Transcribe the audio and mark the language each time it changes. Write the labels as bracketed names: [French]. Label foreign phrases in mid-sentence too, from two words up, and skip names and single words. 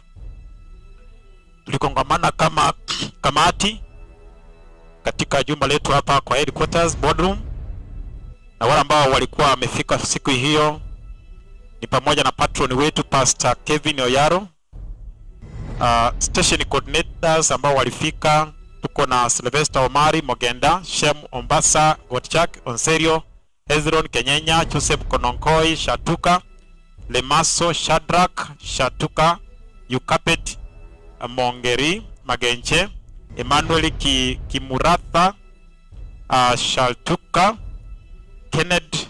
[Swahili] Tulikongamana kama kamati katika jumba letu hapa kwa [English] headquarters boardroom, [Swahili] na wale ambao walikuwa wamefika siku hiyo ni pamoja na patron wetu Pastor Kevin Oyaro, [English] station coordinators [Swahili] ambao walifika. Tuko na Sylvester Omari Mogenda, Shem Ombasa, Gotchak Onserio, Hezron Kenyenya, Joseph Kononkoi Shatuka, Lemaso Shadrack Shatuka, Yukapet Mongeri Magenche, Emmanuel Kimuratha Shaltuka, Kenneth